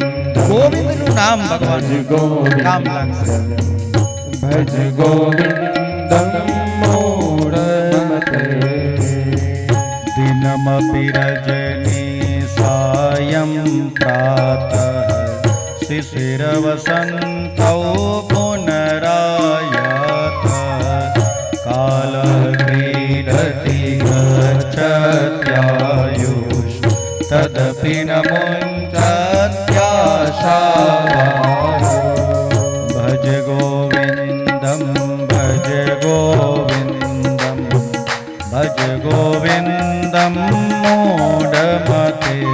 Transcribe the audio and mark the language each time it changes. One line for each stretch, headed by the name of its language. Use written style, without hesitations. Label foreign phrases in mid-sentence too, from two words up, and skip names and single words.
Gujarati: ગોવિંદનું નામ ભગવાન કામ લાગશે.
Sanskrit: भज गोविन्दम् मूढमते दिनमपि रजनी सायं प्रातः शिशिरवसन्तौ पुनरायात कालः क्रीडति गच्छत्यायुष् तदपि न मुञ्चत्याशावायुः भज गोविन्दं भज गोविन्दं भज गोविन्दं मूढमते